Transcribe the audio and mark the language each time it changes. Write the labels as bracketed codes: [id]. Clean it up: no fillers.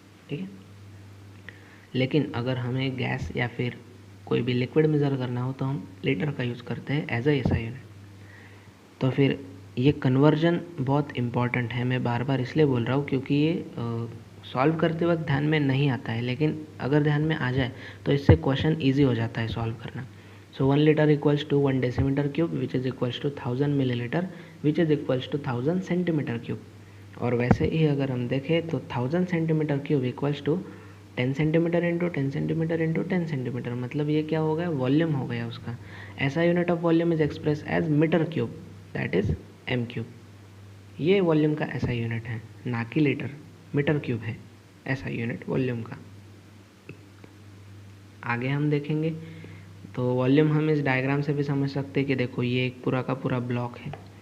[hi] ठीक है, लेकिन अगर हमें गैस या फिर कोई भी लिक्विड मेज़र करना हो तो हम लीटर का यूज़ करते हैं [en] As a SI unit. [hi] तो फिर ये कन्वर्जन बहुत इम्पॉर्टेंट है. मैं बार बार इसलिए बोल रहा हूँ क्योंकि ये सॉल्व करते वक्त ध्यान में नहीं आता है, लेकिन अगर ध्यान में आ जाए तो इससे क्वेश्चन ईजी हो जाता है सॉल्व करना. [en] So 1 liter equals to 1 decimeter cube which is equals to 1000 milliliter which is equals to 1000 centimeter cube. [hi] और वैसे ही अगर हम देखें तो [en] 1000 centimeter cube equals to 10 centimeter into 10 centimeter into 10 centimeter. [hi] मतलब ये क्या हो गया, वॉल्यूम हो गया उसका. [en] ऐसा unit of volume is express as meter cube that is m cube. [hi] ये वॉल्यूम का ऐसा यूनिट है, ना कि लीटर. मीटर क्यूब है ऐसा यूनिट वॉल्यूम का. आगे हम देखेंगे तो वॉल्यूम हम इस डायग्राम से भी समझ सकते हैं कि देखो ये एक पूरा का पूरा ब्लॉक है.